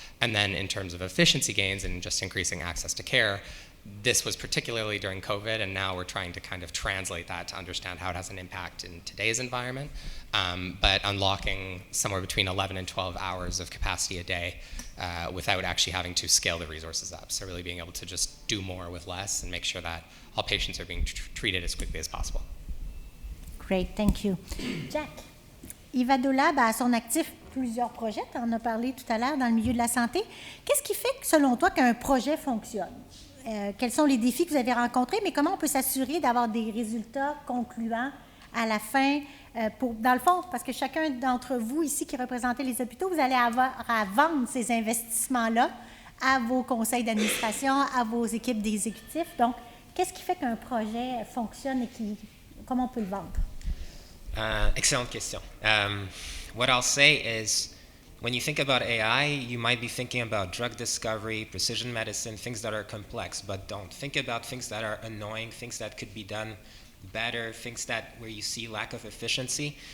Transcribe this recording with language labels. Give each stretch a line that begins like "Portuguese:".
English: And then in terms of efficiency gains and just increasing access to care, this was particularly during COVID, and now we're trying to kind of translate that to understand how it has an impact in today's environment, but unlocking somewhere between 11 and 12 hours of capacity a day without actually having to scale the resources up. So really being able to just do more with less and make sure that all patients are being treated as quickly as possible. Great, thank you.
French: Jack, Ivadolab a à son actif plusieurs projets, tu en as parlé tout à l'heure dans le milieu de la santé. Qu'est-ce qui fait, selon toi, qu'un projet fonctionne? Quels sont les défis que vous avez rencontrés, mais comment on peut s'assurer d'avoir des résultats concluants à la fin? Dans le fond, parce que chacun d'entre vous ici qui représentez les hôpitaux, vous allez avoir à vendre ces investissements-là à vos conseils d'administration, à vos équipes d'exécutifs. Donc, qu'est-ce qui fait qu'un projet fonctionne et comment on peut le vendre? Excellente question.
English: What I'll say is, when you think about AI, you might be thinking about drug discovery, precision medicine, things that are complex, but don't. Think about things that are annoying, things that could be done better, things where you see lack of efficiency.